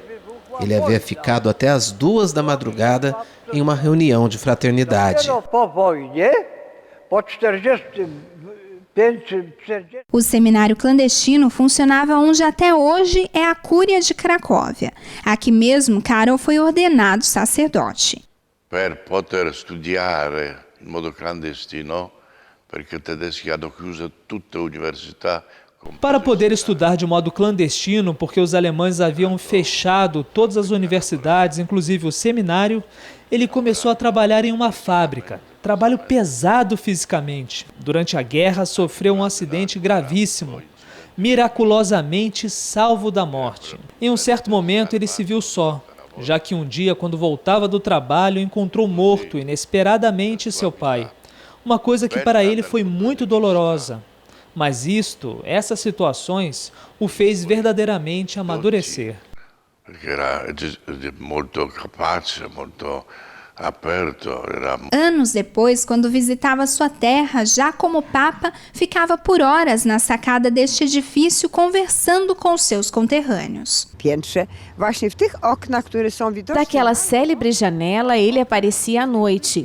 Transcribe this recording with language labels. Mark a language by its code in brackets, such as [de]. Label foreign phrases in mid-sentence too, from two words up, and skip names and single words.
[pt] Ele havia ficado até as 2 da madrugada em uma reunião de fraternidade. O seminário clandestino funcionava onde até hoje é a Cúria de Cracóvia. Aqui mesmo, Karol foi ordenado sacerdote. [it] Per poter studiare in modo clandestino, perché i tedeschi hanno chiuso tutta l'università. [pt] Para poder estudar de modo clandestino, porque os alemães haviam fechado todas as universidades, inclusive o seminário, ele começou a trabalhar em uma fábrica. Trabalho pesado fisicamente. Durante a guerra, sofreu um acidente gravíssimo. Miraculosamente salvo da morte. Em um certo momento, ele se viu só, já que um dia, quando voltava do trabalho, encontrou morto inesperadamente seu pai. Uma coisa que para ele foi muito dolorosa. Mas essas situações, o fez verdadeiramente amadurecer. [it] Perché era molto capace, molto aperto. [pt] Anos depois, quando visitava sua terra, já como Papa, ficava por horas na sacada deste edifício conversando com seus conterrâneos. Daquela célebre janela, ele aparecia à noite.